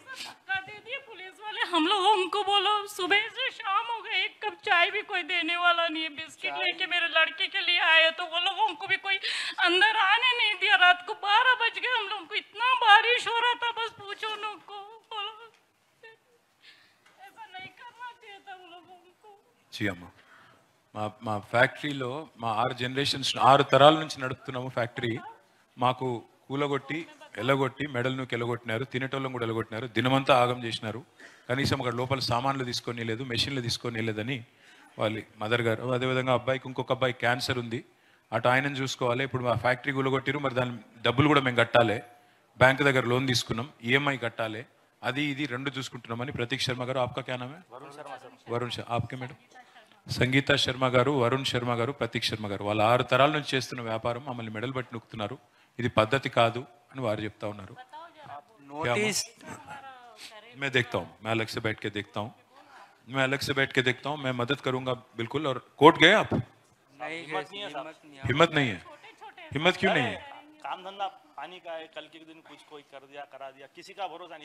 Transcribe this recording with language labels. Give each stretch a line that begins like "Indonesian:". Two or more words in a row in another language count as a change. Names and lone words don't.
Hindi: हम लोग उनको बोलो सुबह से शाम हो गए, एक कप चाय भी कोई देने वाला नहीं है। बिस्किट लेके मेरे लड़के के लिए आए तो वो लोग उनको भी कोई अंदर आने नहीं दिया। रात को 12 बज गए हम लोग को, इतना बारिश हो रहा था बस पूछो उनको। ऐसा नहीं करना चाहिए था वो लोगों को। जी अम्मा,
Telugu: మా ఫ్యాక్టరీలో మా 6 జనరేషన్స్ 6 తరాల నుంచి నడుపుతున్నాము ఫ్యాక్టరీ. మాకు కూలగొట్టి ఎలగొట్టి మెడలను కెలగొట్టినారు, తినేటోళ్ళం కూడా ఎలగొట్టినారు, దినమంతా ఆగం చేసినారు. కనీసం అక్కడ లోపల సామాన్లు తీసుకొని లేదు, మెషిన్లు తీసుకొని లేదని వాళ్ళ మదర్ గారు. అదేవిధంగా అబ్బాయికి ఇంకొక అబ్బాయి క్యాన్సర్ ఉంది, అటు ఆయనను చూసుకోవాలి. ఇప్పుడు మా ఫ్యాక్టరీ కూలగొట్టిరు, మరి దాని డబ్బులు కూడా మేము కట్టాలి, బ్యాంక్ దగ్గర లోన్ తీసుకున్నాం, EMI కట్టాలి, అది ఇది రెండు చూసుకుంటున్నామని ప్రతీక్ శర్మ గారు.
Hindi: आपका क्या नाम है? వరుణ్ శర్మ. आपके मैडम?
Telugu: సంగీత శర్మ గారు, వరుణ్ శర్మ గారు, ప్రతీక్ శర్మ గారు. వాళ్ళ 6 తరాల నుంచి చేస్తున్న వ్యాపారం మమ్మల్ని మెడల్ బట్టి నొక్కుతున్నారు. ఇది పద్ధతి కాదు అని వారు చెప్తా ఉన్నారు.
Hindi: मैं देखता हूँ, मैं अलग से बैठ के देखता हूँ, मैं मदद करूंगा बिल्कुल। और कोर्ट गए आप? हिम्मत नहीं है। हिम्मत क्यों नहीं है? काम धंधा पानी का है, कल के दिन कुछ कोई कर दिया करा दिया, किसी का भरोसा नहीं।